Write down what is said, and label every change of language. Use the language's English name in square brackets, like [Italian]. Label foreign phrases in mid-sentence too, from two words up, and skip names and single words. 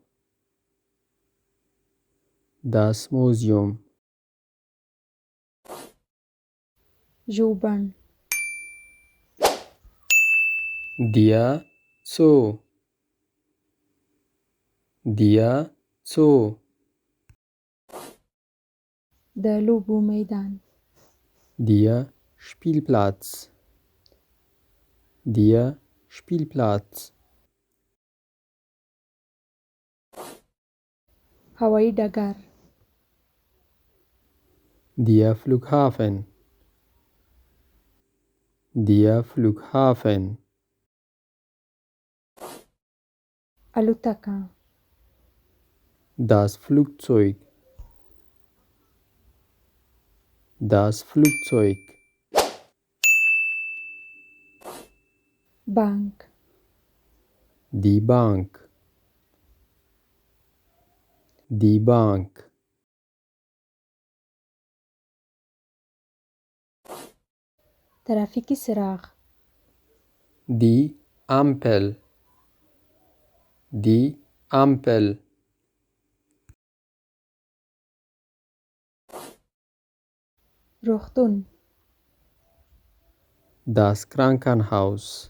[German] Das Museum. [Pashto] ژوبڼ. [German] Der Zoo. Der Zoo. [Pashto] د لوبو میدان. [German] Der Spielplatz. Der Spielplatz. [Pashto] هوایي ډګر [German] Der Flughafen. Der Flughafen. [Pashto] الوتکه [German] Das Flugzeug. Das Flugzeug. [Pashto] بانک [German] Die Bank. Die Bank. [Pashto] ترافیکي څراغ [German] Die Ampel. Die Ampel. [Pashto] روغتون [German] Das Krankenhaus.